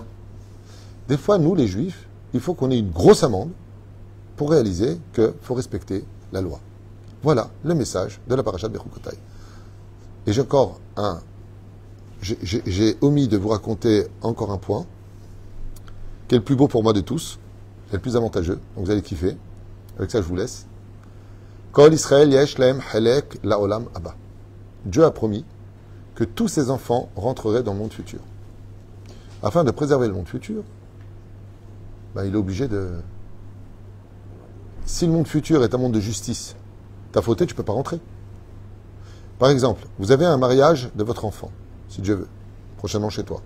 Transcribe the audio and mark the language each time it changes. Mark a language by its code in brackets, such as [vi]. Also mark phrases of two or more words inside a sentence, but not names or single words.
[fr] Des fois, nous, les Juifs, il faut qu'on ait une grosse amende pour réaliser qu'il faut respecter la loi. Voilà le message de la paracha de Bechukotai. Et j'ai omis de vous raconter encore un point, qui est le plus beau pour moi de tous, qui est le plus avantageux, donc vous allez kiffer. Avec ça, je vous laisse. [he] כל ישראל יש להם חלק לעולם הבא. [fr] Dieu a promis que tous ses enfants rentreraient dans le monde futur. Afin de préserver le monde futur, il est obligé de... Si le monde futur est un monde de justice, t'as fauté, tu ne peux pas rentrer. Par exemple, vous avez un mariage de votre enfant, si Dieu veut, prochainement chez toi.